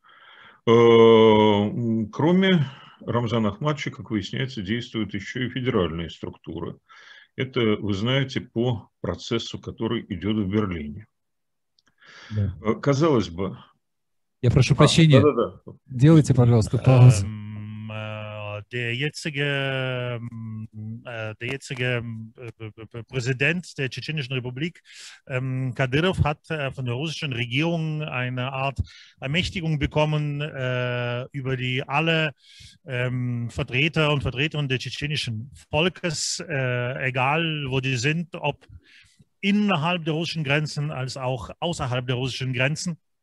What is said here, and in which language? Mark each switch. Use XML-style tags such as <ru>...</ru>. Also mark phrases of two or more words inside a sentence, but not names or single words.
<ru>Кроме Рамзана Ахматовича, как выясняется, действуют еще и федеральные структуры. Это, вы знаете, по процессу, который идет в Берлине. Да. Казалось бы... Я прошу прощения. Делайте, пожалуйста, паузу.</ru> <de>Der jetzige Präsident der Tschetschenischen Republik, Kadyrov, hat von der russischen Regierung eine Art Ermächtigung bekommen, über die alle Vertreter und Vertreterinnen des tschetschenischen Volkes, egal wo die sind, ob innerhalb der russischen Grenzen als auch außerhalb der russischen Grenzen,</de>